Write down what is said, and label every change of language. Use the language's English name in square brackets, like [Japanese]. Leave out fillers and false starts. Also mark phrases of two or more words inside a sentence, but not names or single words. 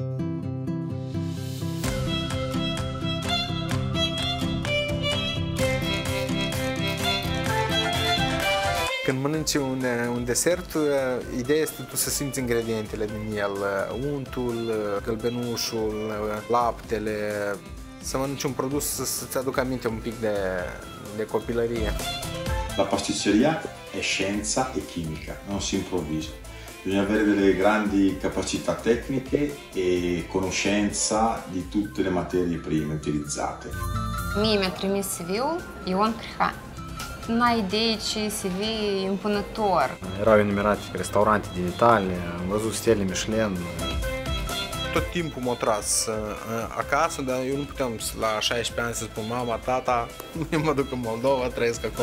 [Romanian] Când mănânci un desert, ideea este tu să simți ingredientele din el, untul, gălbenușul, laptele, să mănânci un produs să-ți aducă aminte un pic de copilărie. [Italian] La pasticceria è scienza e chimica, non si improvvisa. Bisogna avere delle grandi capacità tecniche e conoscenza di tutte le materie prime utilizzate. [Romanian] Mie mi-a trimis CV-ul Ion Crihan. N-ai idee ce CV impunător. Erau enumerate restaurante din Italia, am văzut stele Michelin. Tot timpul m-a tras acasă, dar eu nu puteam la 16 ani să spun mama, tata, eu mă duc în Moldova, trăiesc acolo.